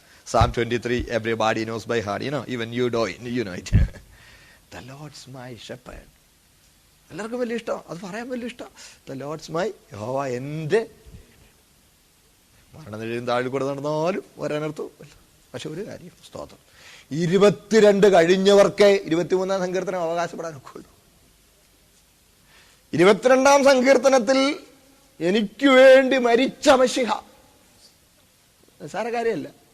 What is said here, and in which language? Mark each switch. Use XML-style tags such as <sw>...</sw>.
<en>Psalm 23, everybody knows by heart. Even you know it. The Lord's my shepherd.</en> <ml>എല്ലാവർക്കും വലിയ ഇഷ്ടം, അത് പറയാൻ വലിയ ഇഷ്ടം.</ml> <en>The Lord's my,</en> <ml>യഹോവ എന്റെ. മരണനിഴയും താഴെ കൂടെ നടന്നാലും വരാനർത്ഥം. പക്ഷെ ഒരു കാര്യം, സ്തോത്രം, 22 കഴിഞ്ഞവർക്ക് 23-ാം സങ്കീർത്തനം അവകാശപ്പെടാൻ ഒക്കുള്ളൂ. 22-ാം സങ്കീർത്തനത്തിൽ എനിക്ക് വേണ്ടി മരിച്ച മശിഹ, നിസ്സാര കാര്യമല്ല.</ml>